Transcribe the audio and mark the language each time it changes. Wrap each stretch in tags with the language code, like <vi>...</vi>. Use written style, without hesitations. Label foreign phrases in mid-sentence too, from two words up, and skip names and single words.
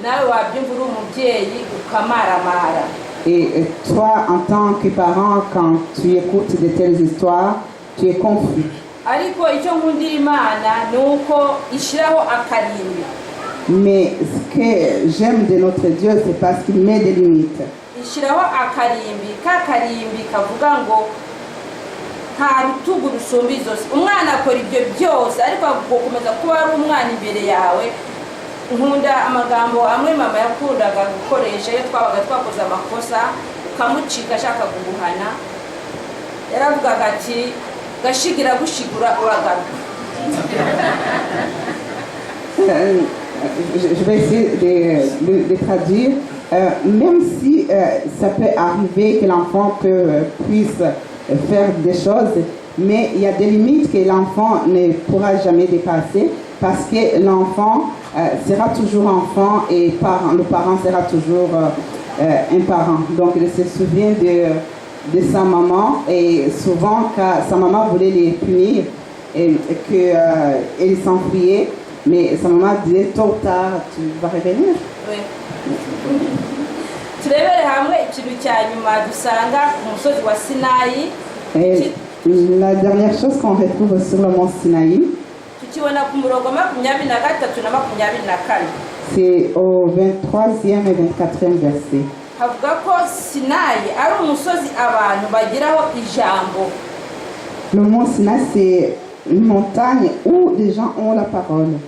<fr>Et toi, en tant que parent, quand tu écoutes de telles histoires, tu es confus. Mais ce que j'aime de notre Dieu, c'est parce qu'il met des limites.</fr> <rw>nta rutugu rusumba izosi. Umwana akora ibyo byose ariko gukomeza kuba ari umwana imbere yawe. Nkunda amagambo amwe mama yakundaga gukoresha iyo twabaga twakoze amakosa ukamucika ashaka kuguhana. Yaravugaga ati gashigira gushigura uragaruka.</rw> <fr>Je vais essayer de traduire. Même si ça peut arriver que l'enfant puisse faire des choses, mais il y a des limites que l'enfant ne pourra jamais dépasser parce que l'enfant sera toujours enfant et le parent sera toujours un parent. Donc il se souvient de sa maman et souvent quand sa maman voulait les punir et qu'il s'enfuyait, mais sa maman disait tôt ou tard tu vas revenir. Oui.</fr> <rw>Turebere hamwe ikintu cya nyuma dusanga ku musozi wa Sinayi.</rw> <fr>La dernière chose qu'on retrouve sur le mont Sinaï, c'est au 23e et 24e verset. Le mont Sinaï, c'est une montagne où les gens ont la parole.</fr>